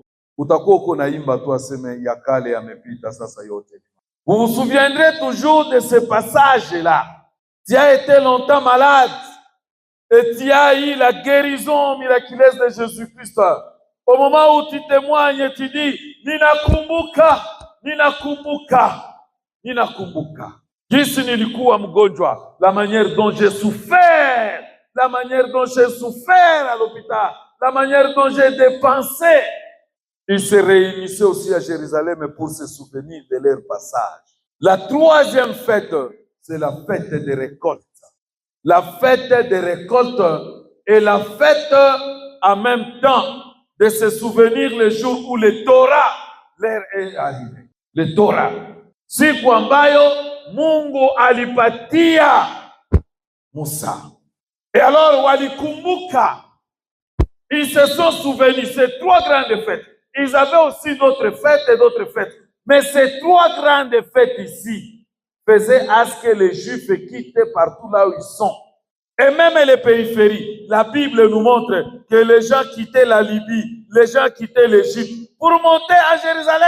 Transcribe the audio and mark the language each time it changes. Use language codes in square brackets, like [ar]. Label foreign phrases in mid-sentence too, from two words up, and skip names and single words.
[fr] Vous vous souviendrez toujours de ce passage-là. Tu as été longtemps malade et tu as eu la guérison miraculeuse de Jésus-Christ. Au moment où tu témoignes, tu dis, [sw] ninakumbuka. Jinsi nilikuwa mgonjwa, [fr] la manière dont j'ai souffert, la manière dont j'ai souffert à l'hôpital, la manière dont j'ai dépensé. Ils se réunissaient aussi à Jérusalem pour se souvenir de leur passage. La troisième fête, c'est la fête des récoltes. La fête des récoltes est la fête en même temps de se souvenir le jour où le Torah leur est arrivé. Le Torah. [sw] Siku ambayo Mungu alipatia Musa. [fr] Et alors walikumbuka Ils se sont souvenus, ces 3 grandes fêtes. Ils avaient aussi d'autres fêtes et d'autres fêtes. Mais ces 3 grandes fêtes ici faisaient à ce que les Juifs quittent partout là où ils sont. Et même les périphéries. La Bible nous montre que les gens quittaient la Libye, les gens quittaient l'Égypte pour monter à Jérusalem.